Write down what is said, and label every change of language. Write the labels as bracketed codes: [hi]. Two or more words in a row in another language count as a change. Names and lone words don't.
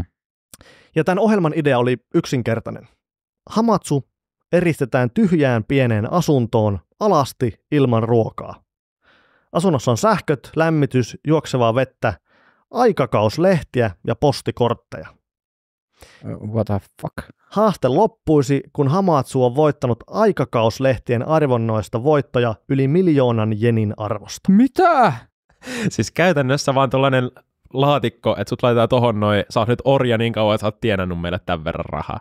[fi] Ja tämän ohjelman idea oli yksinkertainen. Hamatsu eristetään tyhjään pieneen asuntoon alasti ilman ruokaa. Asunnossa on sähköt, lämmitys, juoksevaa vettä, aikakauslehtiä ja postikortteja. [en] What the fuck? [fi] Haaste loppuisi, kun Hamatsu on voittanut aikakauslehtien arvonnoista voittoja yli 1 000 000 jenin arvosta. Mitä? Siis käytännössä vaan tuollainen laatikko, että sut laitetaan tohon noin, sä oot nyt orja niin kauan, että sä oot tienannut meille tämän verran rahaa.